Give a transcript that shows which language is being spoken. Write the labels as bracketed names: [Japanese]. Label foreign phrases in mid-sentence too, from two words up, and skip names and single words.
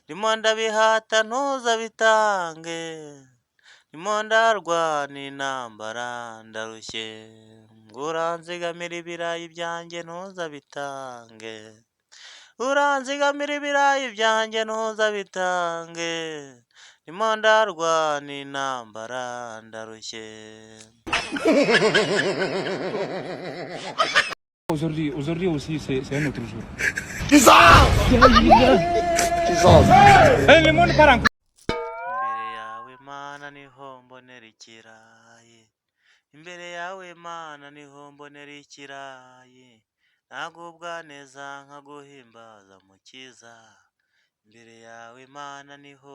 [Kinyarwanda] ndimo ndabihata ntuza bitange, ndimo ndarwana intambara ndarushye, uranzigamira ibirayi byanjye ntuza bitange, uranzigamira ibirayi byanjye ntuza bitange, ndimo ndarwana intambara ndarushye. [French] Aujourd'hui aussi, c'est un autre jour. Le monde part en [Kinyarwanda] Imbere yawe Mana niho mbonera ikirayi, imbere yawe Mana niho mbonera ikirayi, nagubwa neza nkaguhimbaza mukiza, imbere yawe Mana niho